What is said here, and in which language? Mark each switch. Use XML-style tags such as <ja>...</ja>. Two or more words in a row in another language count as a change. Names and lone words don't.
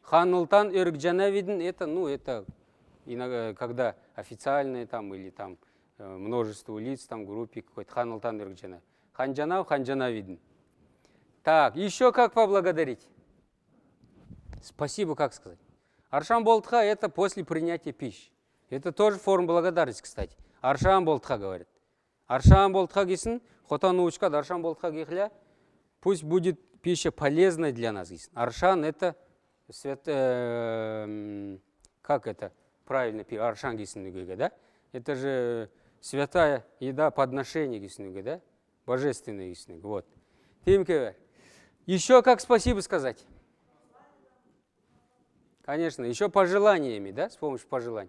<xal>Ханылтан Эргджанавидин,</xal> <ru>это, ну, это иногда, когда официальные там или там множество лиц, там группе какой-то.</ru> <xal>Ханылтан Эргджанав. Ханджанав, Ханджанавидин.</xal> <ru>Так, еще как поблагодарить? Спасибо, как сказать?</ru> <xal>Аршан болтха</xal> <ru>– это после принятия пищи. Это тоже форма благодарности, кстати.</ru> <xal>Аршан болтха</xal> <ru>говорит.</ru> <xal>Аршан болтха гисин, хотан учка, аршан болтха гихля.</xal> <ru>Пусть будет пища полезной для нас. Аршан – это как это правильно пить?</ru> <xal>Аршан гисин, да?</xal> <ru>Это же святая еда, подношение гисин, да? Божественная гисин. Вот. Еще как спасибо сказать? Конечно, еще пожеланиями, да, с помощью пожеланий.</ru>